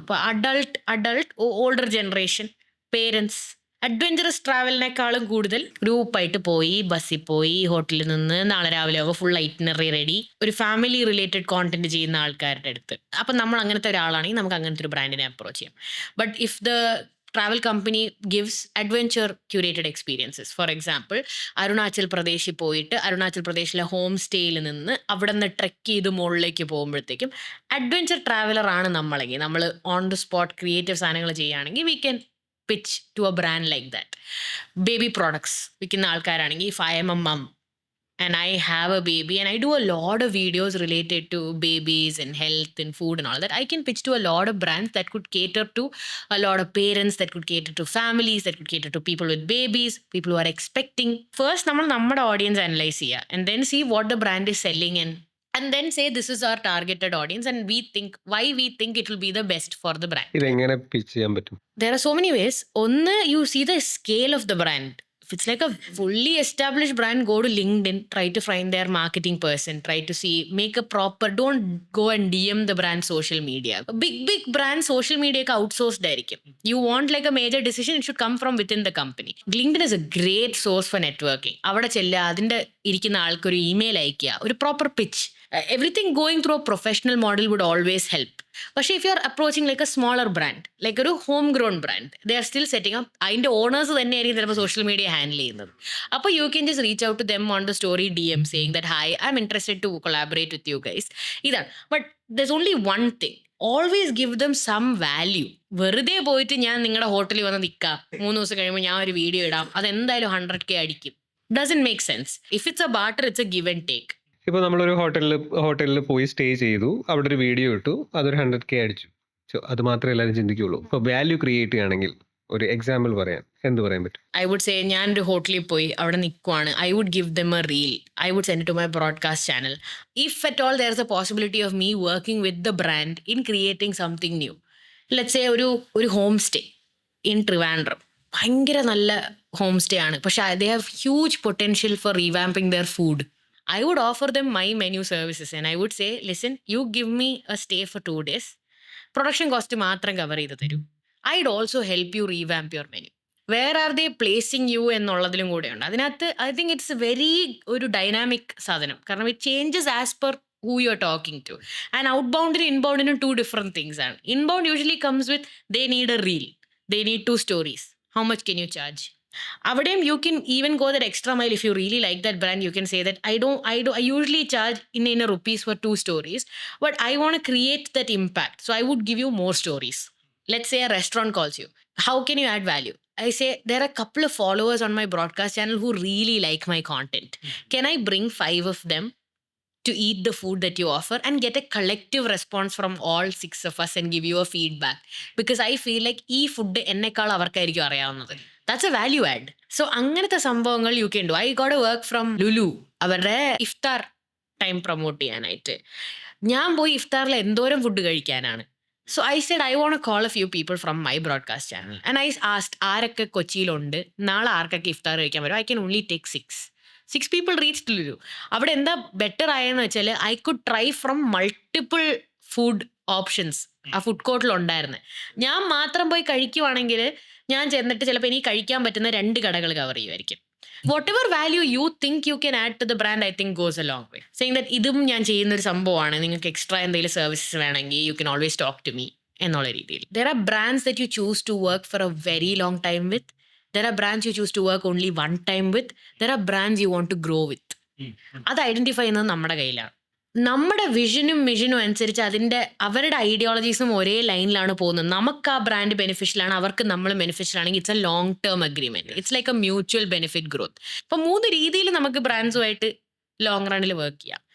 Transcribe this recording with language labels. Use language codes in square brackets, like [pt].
[ml] അപ്പോൾ adult older generation parents adventurous ട്രാവലിനേക്കാളും കൂടുതൽ ഗ്രൂപ്പായിട്ട് പോയി, ബസ്സിൽ പോയി, ഹോട്ടലിൽ നിന്ന് നാളെ രാവിലെ ആവുമ്പോൾ ഫുൾ ഐറ്റിനറി റെഡി, ഒരു ഫാമിലി റിലേറ്റഡ് കോണ്ടന്റ് ചെയ്യുന്ന ആൾക്കാരുടെ അടുത്ത്. അപ്പം നമ്മൾ അങ്ങനത്തെ ഒരാളാണെങ്കിൽ നമുക്ക് അങ്ങനത്തെ ഒരു ബ്രാൻഡിനെ അപ്രോച്ച് ചെയ്യാം. [en] But if the travel company gives adventure curated experiences. For example, [ml] Arunachal പ്രദേശിൽ പോയിട്ട് അരുണാചൽ പ്രദേശിലെ ഹോം സ്റ്റേയിൽ നിന്ന് അവിടെ നിന്ന് ട്രെക്ക് ചെയ്ത് മുകളിലേക്ക് പോകുമ്പോഴത്തേക്കും അഡ്വഞ്ചർ ട്രാവലർ ആണ് നമ്മളെങ്കിൽ, നമ്മൾ ഓൺ ദ സ്പോട്ട് ക്രിയേറ്റീവ് സാധനങ്ങൾ ചെയ്യുകയാണെങ്കിൽ [en] We can pitch to a brand like that. Baby products [ml] വിൽക്കുന്ന ആൾക്കാരാണെങ്കിൽ, [en] if I am a mum and I have a baby and I do a lot of videos related to babies and health and food and all that, I can pitch to a lot of brands that could cater to a lot of parents, that could cater to families, that could cater to people with babies, people who are expecting. First [ml] നമ്മൾ നമ്മുടെ [en] audience analyze [ml] ചെയ്യുക [en] and then see what the brand is selling and then say this is our targeted audience and we think why we think it will be the best for the brand. [ml] ഇതെങ്ങനെ pitch ചെയ്യാൻ പറ്റും? [en] There are so many ways. One, you see the scale of the brand. If it's like a fully established brand, go to LinkedIn, try to find their marketing person, try to see, make a proper, don't go and DM the brand social media. Big brand social media ka outsourced [ml] ആയിരിക്കും. [en] You want like a major decision, it should come from within the company. LinkedIn is a great source for networking. [ml] അവിടെ ചെല്ലുക, അതിൻ്റെ ഇരിക്കുന്ന ആൾക്കൊരു email അയക്കുക, ഒരു proper pitch. [en] Everything going through a professional model would always help. [ml] പക്ഷേ [en] if you are approaching like a smaller brand, like ഒരു home grown brand, they are still setting up, [ml] അതിൻ്റെ ഓണേഴ്സ് തന്നെയായിരിക്കും ചിലപ്പോൾ സോഷ്യൽ മീഡിയ ഹാൻഡിൽ ചെയ്യുന്നത്. അപ്പോൾ [en] you can just reach out to them on the story DM saying that hi, I'm interested to collaborate with you guys. [ml] ഇതാണ്. [en] But there's only one thing, always give them some value. [ml] വെറുതെ പോയിട്ട് ഞാൻ നിങ്ങളുടെ ഹോട്ടലിൽ വന്ന് നിൽക്കാം, 3 ദിവസം കഴിയുമ്പോൾ ഞാൻ ഒരു വീഡിയോ ഇടാം, അതെന്തായാലും 100K അടിക്കും. [en] Doesn't make sense. If it's a barter, it's a give and take. [ml] ഇപ്പോൾ നമ്മളൊരു ഹോട്ടലിൽ പോയി സ്റ്റേ ചെയ്തു, അവിടെ ഒരു വീഡിയോ ഇട്ടു, അതൊരു 100K അടിച്ചു. അത് മാത്രമേ എല്ലാവരും ചിന്തിക്കുള്ളൂ. ഇപ്പോൾ വാല്യൂ ക്രിയേറ്റ് ചെയ്യുകയാണെങ്കിൽ ഒരു എക്സാമ്പിൾ പറയാൻ എന്ത് പറയാൻ പറ്റും? [en] I would say, [ml] ഞാനൊരു ഹോട്ടലിൽ പോയി അവിടെ നിൽക്കുവാണ്, [en] I would give them a reel, I would send to my broadcast channel. If at all there is a possibility of me working with the brand in creating something new. Let's say ഒരു home stay in Trivandrum, [ml] ഭയങ്കര നല്ല home stay ആണ്, പക്ഷേ [en] They have huge potential for revamping their food. I would offer them my menu services and I would say, listen, you give me a stay for 2 days. [ml] Production cost മാത്രം cover ചെയ്ത് തരൂ. [en] I'd also help you revamp your menu. Where are they placing you [ml] എന്നുള്ളതിലും കൂടെയുണ്ട്. അതിനകത്ത് [en] I think it's a very [ml] ഒരു dynamic സാധനം. കാരണം [en] it changes as per who you're talking to. And outbound and inbound in 2 different things [ml] ആണ്. [en] Inbound usually comes with they need a reel. They need 2 stories. How much can you charge? [ml] അവിടെയും [en] you can even go that extra mile. If you really like that brand, you can say that I usually charge in rupees for 2 stories, but I want to create that impact, so I would give you more stories. Let's say a restaurant calls you, how can you add value? I say, there are a couple of followers on my broadcast channel who really like my content. Can I bring 5 of them to eat the food that you offer and get a collective response from all 6 of us and give you a feedback? Because I feel like [ml] ഈ food എന്നെക്കാൾ അവർക്കായിരിക്കും അറിയാവുന്നത്. [en] That's a value add. So [ml] അങ്ങനത്തെ സംഭവങ്ങൾ [en] you can do. I got a work from Lulu, [ml] അവരുടെ ഇഫ്താർ time promote ചെയ്യാനായിട്ട്. ഞാൻ പോയി ഇഫ്താറിൽ എന്തോരം ഫുഡ് കഴിക്കാനാണ്. [en] So I said, I want to call a few people from my broadcast channel. And I asked, [ml] ആരൊക്കെ കൊച്ചിയിലുണ്ട്, നാളെ ആർക്കൊക്കെ ഇഫ്താർ കഴിക്കാൻ വരും? [en] I can only take 6 people reached Lulu. [ml] അവിടെ എന്താ ബെറ്റർ ആയെന്ന് വെച്ചാൽ [en] I could try from multiple food options [ml] ആ ഫുഡ് കോർട്ടിൽ ഉണ്ടായിരുന്നു. ഞാൻ മാത്രം പോയി കഴിക്കുവാണെങ്കിൽ ഞാൻ ചെന്നിട്ട് ചിലപ്പോൾ എനിക്ക് കഴിക്കാൻ പറ്റുന്ന 2 കടകൾ cover ചെയ്യുമായിരിക്കും. [en] whatever value you think you can add to the brand, I think goes a long way. Saying that [ml] ഇതും ഞാൻ ചെയ്യുന്നൊരു സംഭവമാണ്, നിങ്ങൾക്ക് എക്സ്ട്രാ എന്തെങ്കിലും സർവീസസ് വേണമെങ്കിൽ [en] you can always talk to me [ml] എന്നുള്ള രീതിയിൽ. [en] There are brands that you choose to work for a very long time with. There are brands you choose to work only one time with. There are brands you want to grow with. [ml] അത് identify ചെയ്യുന്നത് നമ്മുടെ കയ്യിലാണ്. നമ്മുടെ വിഷനും മിഷനും അനുസരിച്ച് അവരുടെ ഐഡിയോളജീസും ഒരേ ലൈനിലാണ് പോകുന്നത്. നമുക്ക് ആ ബ്രാൻഡ് ബെനിഫിഷ്യലാണ്, അവർക്ക് നമ്മൾ ബെനിഫിഷ്യൽ ആണെങ്കിൽ [en] It's a long term agreement. It's like a mutual benefit growth. [ml] ഇപ്പം 3 രീതിയിൽ നമുക്ക് ബ്രാൻഡ്സുമായിട്ട് ലോങ് റണ്ണിൽ വർക്ക് ചെയ്യാം.